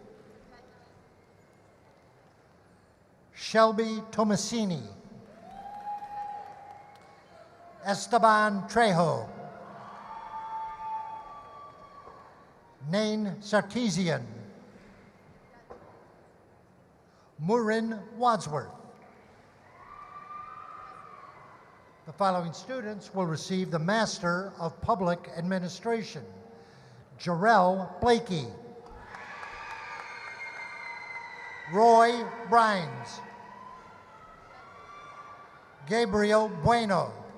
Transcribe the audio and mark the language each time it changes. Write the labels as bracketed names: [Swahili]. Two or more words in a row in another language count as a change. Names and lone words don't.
[English] Shelby Tomasini. Esteban Trejo. Nain Sarkeesian. Murin Wadsworth. The following students will receive the Master of Public Administration. Jarrell Blakey. Roy Brines. Gabriel Bueno.